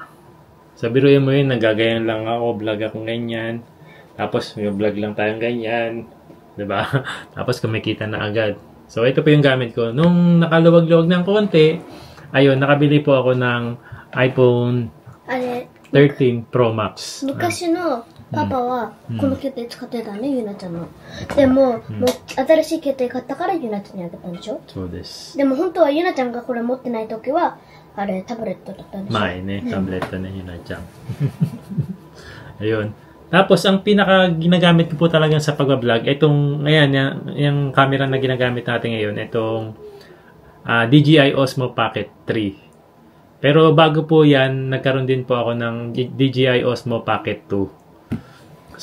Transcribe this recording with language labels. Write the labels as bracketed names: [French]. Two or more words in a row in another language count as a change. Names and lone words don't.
[Filipino] So biruin mo yun, nagagayan lang ako, vlog akong ganyan. Tapos may vlog lang tayong ganyan. Diba? Tapos kumikita na agad. So ito po yung gamit ko. Nung nakaluwag-luwag ng konti, ayun, nakabili po ako ng iPhone 13 Pro Max. [Japanese] 昔のパパはこの携帯使ってたね、ゆなちゃんの。でも、もう新しい携帯買ったからゆなちゃんにあげたんでしょ？そうです。でも本当はゆなちゃんがこれ持ってない時は、あれタブレットだったんでしょ？前ね、タブレットね、ゆなちゃん。Ayun. [Filipino] Tapos, ang pinaka ginagamit ko po talaga sa pag-vlog, itong, ayan, yung camera na ginagamit natin ngayon, itong DJI Osmo Pocket 3. Pero bago po yan, nagkaroon din po ako ng DJI Osmo Pocket 2.